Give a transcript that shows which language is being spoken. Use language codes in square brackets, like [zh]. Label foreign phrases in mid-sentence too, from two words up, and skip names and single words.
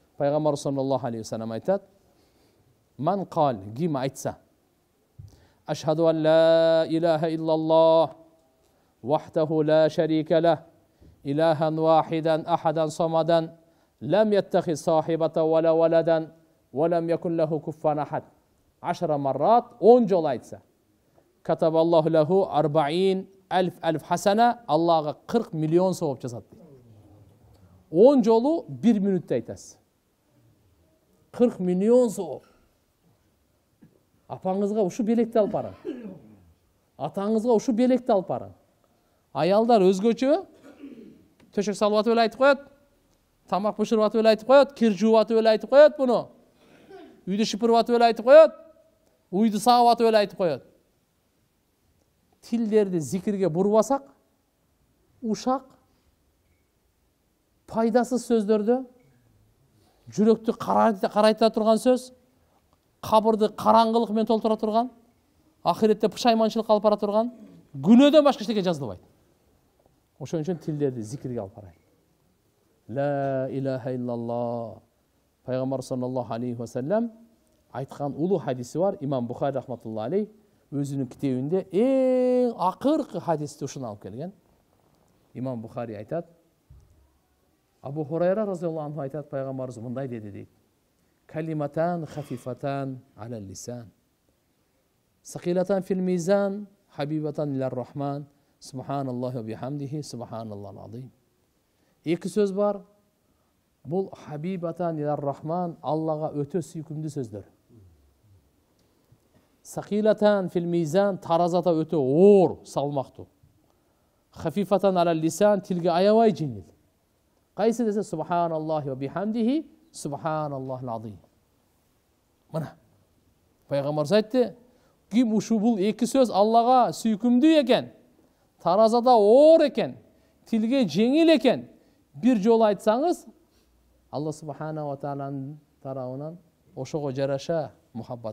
[kk] Пайғамбар [ar] صلى الله عليه وسلم [kk] айтады: [ar] "من قال", [kk] ким айтса: [ar] "أشهد أن لا إله إلا الله وحده لا شريك له إلها واحدا أحدا صمدا لم يتخذ صاحبة ولا ولدا ولم يكن له كفوا أحد". [kk] 10 маррат, 10 жол айтса. [ar] كتب الله له 40 ألف حسنة, [kk] Аллаға 40 миллион сауап жазады. [ky] 10 жолу 1 минутта айтасыз. 40 миллион сауап. [kk] Апаңызға ушу белекті алып барың. [ky] Атаңызға ушу белекті алып барың. Аялдар өзгөчө төшөк салып атып эле айтып коет. Тамак бышырып атып эле айтып коет, кир жууп атып эле айтып коет буну. Үйдү шыпырып атып эле айтып коет. Уйду сагып атып эле айтып коет. Тилдерди зикирге бурбасак, ушак, пайдасыз сөздөрдө, жүрөктү карайта турган сөз, кабырды караңгылык менен толтура турган, ахиретте пушайманчылыкка алып бара турган, күнөөдөн башка эчтеке жазылбайт. Ошон үчүн тилдерди зикирге алып барайлы. [ar] لا إله إلا الله. [ky] Пайгамбар [ar] صلى الله عليه وسلم [ky] айткан улуу хадиси бар. Имам Бухари [ar] رحمة الله عليه [ky] өзүнүн китебинде эң акыркы хадисти ушуну алып келген. Имам Бухари айтат: Абу Хурайра [ar] رضي الله عنه [ky] айтат, пайгамбарыбыз мындай деди дейт: [ar] "كلمتان خفيفتان على اللسان ثقيلتان في الميزان حبيبتان إلى الرحمن سبحان الله وبحمده سبحان الله العظيم". [ky] Эки сөз бар. Бул [ar] حبيبتان إلى الرحمن, [ky] Аллага өтө сүйкүмдүү сөздөр. [ar] ثقيلتان في الميزان, [ky] таразата өтө оор, салмактуу. [ar] خفيفتان على اللسان, [ky] тилге аябай жеңил. Кайсы десе [ar] سبحان الله وبحمده سبحان الله العظيم. [ky] Мына пайгамбар айтты, ким ушу бул эки сөз Аллага сүйкүмдүү экен, таразада оор экен, тилге жеңил экен, бир жолу айтсаңыз, Алла [ar] سبحانه وتعالى [ky] тарабынан ошого жараша мухаббат.